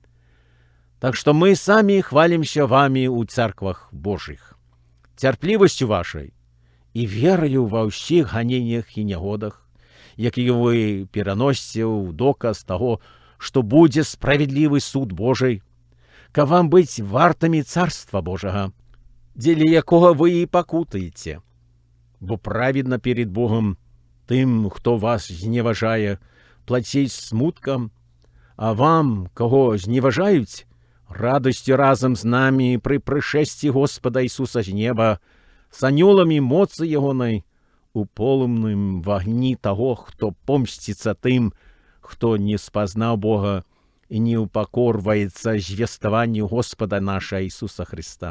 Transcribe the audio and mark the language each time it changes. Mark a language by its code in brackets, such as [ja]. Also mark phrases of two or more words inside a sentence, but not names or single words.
[be] Так што мы самі хвалімся вамі ў церквах Божых, цярплівасцю вашай і вераю ва ўсіх ганеннях і нягодах, якія вы пераносіце ў доказ таго, што будзе справядлівы суд Божий, каб вам быць вартамі Царства Божага, дзеля якога вы і пакутаеце. Бо праведна перед Богом тым, хто вас зневажае, плаціць смуткам, а вам, каго зневажаюць, радасцю разам з намі пры прышэсці Господа Ісуса з неба, з анёламі моцы ягонай, у полымным вагні таго, хто помсціцца тым, хто не спазнаў Бога і не упакорваецца звеставанню Господа наша Ісуса Христа.